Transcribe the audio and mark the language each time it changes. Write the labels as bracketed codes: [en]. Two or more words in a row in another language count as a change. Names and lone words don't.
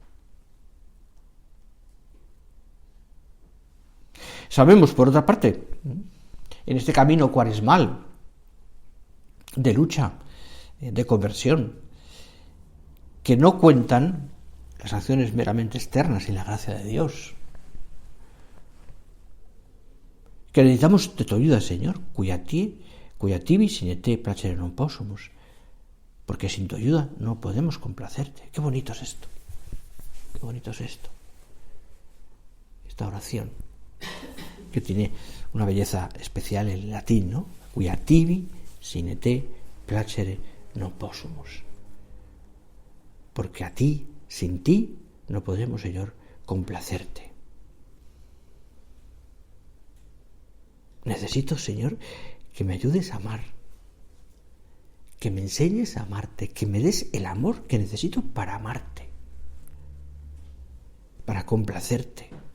[es] Sabemos, por otra parte, en este camino cuaresmal de lucha, de conversión, que no cuentan las acciones meramente externas y la gracia de Dios, que necesitamos de tu ayuda, Señor, [la] cuya tibi sine te placere non possumus, [es] porque sin tu ayuda no podemos complacerte. Qué bonito es esto, esta oración, que tiene una belleza especial en latín, ¿no? [la] Cuia tibi sine te placere non possumus. [es] Porque a ti, sin ti, no podemos, Señor, complacerte. Necesito, Señor, que me ayudes a amar, que me enseñes a amarte, que me des el amor que necesito para amarte, para complacerte.